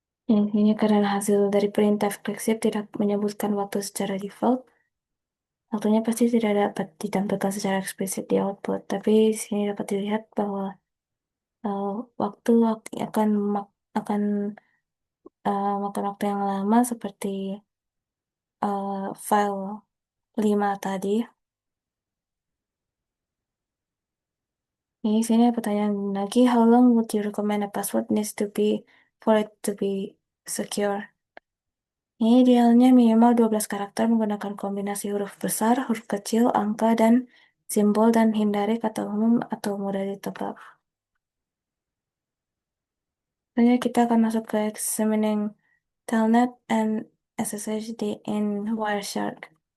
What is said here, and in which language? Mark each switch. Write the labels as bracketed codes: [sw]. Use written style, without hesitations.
[id] Ini karena hasil dari perintah fzip tidak menyebutkan waktu secara default, waktunya pasti tidak dapat ditampilkan secara eksplisit di output. Tapi di sini dapat dilihat bahwa uh, waktu akan makan waktu yang lama seperti file 5 tadi. Ini sini ada pertanyaan lagi, [en] how long would you recommend a password needs to be for it to be secure? [id] Ini idealnya minimal 12 karakter menggunakan kombinasi huruf besar, huruf kecil, angka, dan simbol dan hindari kata umum atau mudah ditebak. Selanjutnya kita akan masuk ke examining Telnet and SSH in Wireshark.